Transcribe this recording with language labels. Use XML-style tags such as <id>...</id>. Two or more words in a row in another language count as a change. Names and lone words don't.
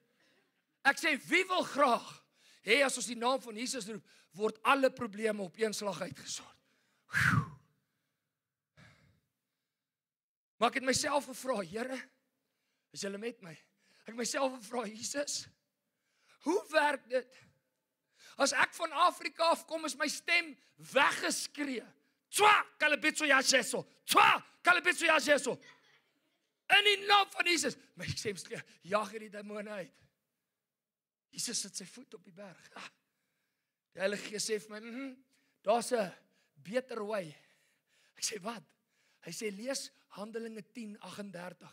<af>Ek sê, wie wil graag hê as ons die naam van Jesus roep, word alle probleme op een slag uitgesort? Maar ek het myself gevra, Here, is julle met my? Ek het myself gevra, Jesus, hoe werk dit? As ek van Afrika afkom, is my stem weggeskree.</af> <st>Twa, kalabitso ya Jesu. Twa, kalabitso ya Jesu.</st> <af>In die naam van Jesus. My stem skree, jaag hierdie demone uit. Jesus sit sy voet op die berg. Die Heilige Gees sê vir my, daar's 'n beter way. Ek sê, wat? Hy sê, lees Handelinge 10:38.</af>